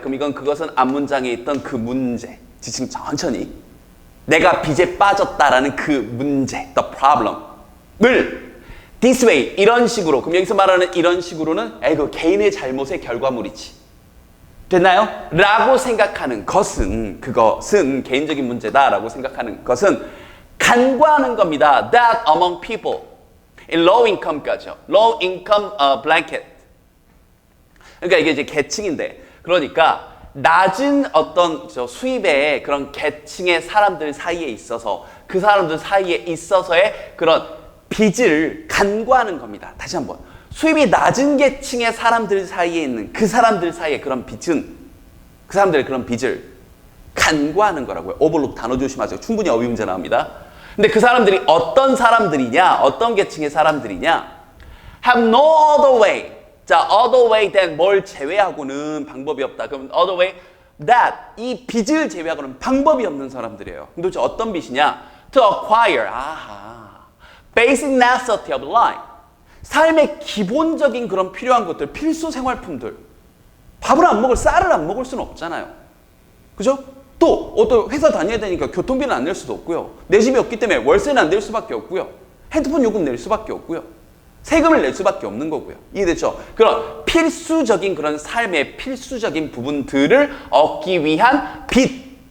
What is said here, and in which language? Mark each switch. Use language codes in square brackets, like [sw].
[ko] 그럼 이건 그것은 앞문장에 있던 그 문제. 지금 천천히 내가 빚에 빠졌다라는 그 문제, [en] the problem [ko] 을 [en] this way, [ko] 이런 식으로. 그럼 여기서 말하는 이런 식으로는 그 개인의 잘못의 결과물이지. 됐나요? 라고 생각하는 것은, 그것은 개인적인 문제다라고 생각하는 것은 간과하는 겁니다. [en] That among people in low income [ko] 까지요. [en] low income blanket. [ko] 그러니까 이게 이제 계층인데, 그러니까 낮은 어떤 수입의 그런 계층의 사람들 사이에 있어서 그 사람들 사이에 있어서의 그런 빚을 간과하는 겁니다. 다시 한번. 수입이 낮은 계층의 사람들 사이에 있는 그 사람들 사이의 그런 빚은 그 사람들의 그런 빚을 간과하는 거라고요. 오버룩 단어 조심하세요. 충분히 어휘 문제 나옵니다. 근데 그 사람들이 어떤 사람들이냐, 어떤 계층의 사람들이냐, [en] have no other way. [ko] 자, [en] other way than [ko] 뭘 제외하고는 방법이 없다. 그럼 other way that 이 빚을 제외하고는 방법이 없는 사람들이에요. 그럼 도대체 어떤 빚이냐? [en] To acquire. Basic necessity of life. [ko] 삶의 기본적인 그런 필요한 것들, 필수 생활품들. 밥을 안 먹을, 쌀을 안 먹을 수는 없잖아요. 그죠? 또 어떤 회사 다녀야 되니까 교통비는 안 낼 수도 없고요. 내 집이 없기 때문에 월세는 안 낼 수밖에 없고요. 핸드폰 요금 낼 수밖에 없고요. 세금을 낼 수밖에 없는 거고요. 이해됐죠? 그런 필수적인 그런 삶의 필수적인 부분들을 얻기 위한 빚.